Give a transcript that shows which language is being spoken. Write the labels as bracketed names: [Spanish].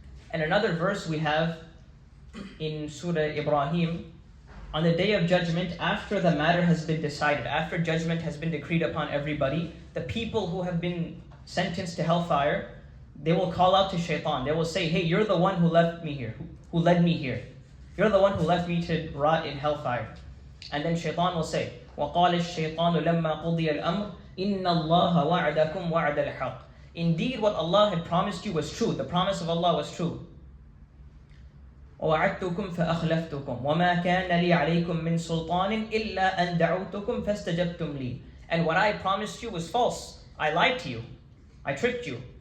[English] And another verse we have in Surah Ibrahim, on the day of judgment, after the matter has been decided, after judgment has been decreed upon everybody, the people who have been sentenced to hellfire, they will call out to shaitan. They will say, hey, you're the one who left me here, who led me here. You're the one who left me to rot in hellfire. And then shaitan will say, [Arabic] وَقَالَ الشَّيْطَانُ لَمَّا قُضِيَ الْأَمْرُ إِنَّ اللَّهَ وَعَدَكُمْ وَعَدَ الْحَقِّ. [English] Indeed, what Allah had promised you was true. The promise of Allah was true. [Arabic] وَوَعَدْتُكُمْ فَأَخْلَفْتُكُمْ وَمَا كَانَ لِي عَلَيْكُمْ مِنْ سُلْطَانٍ إِلَّا أَنْ دَعُوتُكُمْ فَاسْتَجَبْتُمْ لِي. [English] And what I promised you was false. I lied to you. I tricked you.